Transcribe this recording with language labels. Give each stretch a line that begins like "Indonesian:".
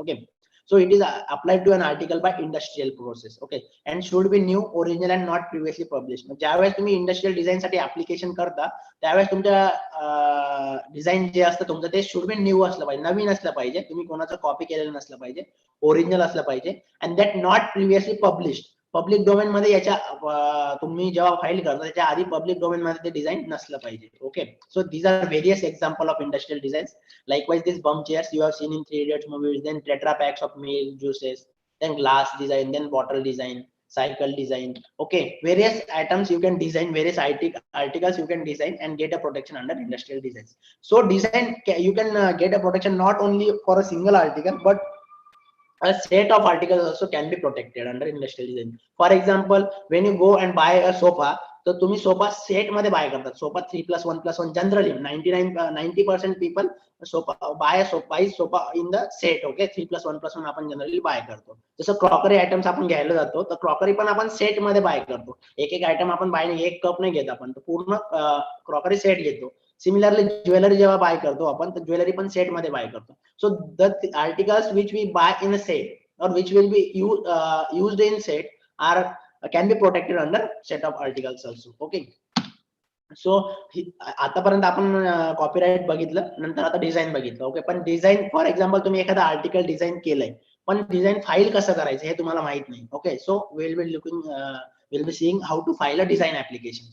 English: Okay, so it is applied to an article by industrial process. Okay, and should be new, original and not previously published.
Marathi: ज्यावेळेस तुम्ही industrial design साठी application करता त्यावेळेस तुमच्या design जे असतं तुमचं ते
English: should be new
Marathi: असलं पाहिजे, नवीन असलं पाहिजे, तुम्ही कोणाचं कॉपी केलेलं नसलं पाहिजे, ओरिजिनल असलं पाहिजे,
English: And that not previously published.
Marathi: Public domain मध्ये याच्या तुम्ही जेव्हा फाईल करता त्याच्या आधी पब्लिक डोमेन मध्ये ते डिझाईन नसलं पाहिजे.
English: Okay, so these are various example of industrial designs. Likewise, these bum chairs you have seen in 3 Idiots movies, then Tetra packs of milk, juices, then glass design, then bottle design, cycle design. Okay, various items you can design, various articles you can design and get a protection under industrial designs. So design, you can get a protection not only for a single article, but a set of articles also can be protected under industrial design. For example, when you go and buy a sofa,
Marathi: तर तुम्ही sofa set मध्ये bye करतात.
English: Sofa 3+1+1 generally 90% people sofa buy sofa in the set.
Marathi: Okay, 3+1+1 आपण generally bye करतो. जसं crockery items आपण घ्यायला जातो तर क्रॉकरी पण आपण सेट मध्ये बाय करतो. एक आयटम आपण बाय नाही, एक कप नाही घेत आपण, तर पूर्ण क्रॉकरी सेट घेतो. सिमिलरली ज्वेलरी जेव्हा बाय करतो आपण तर ज्वेलरी पण सेट मध्ये बाय करतो.
English: So the articles which we buy in a set or which will be used in set are can be protected under set of articles also.
Marathi: Okay, so आतापर्यंत आपण copyright बघितलं, नंतर आता design बघितलं. Okay, पण design for example तुम्ही एखादा article design केलंय पण डिझाईन फाईल कसं करायचं हे तुम्हाला माहित नाही.
English: Okay, so will be seeing how to file a design application.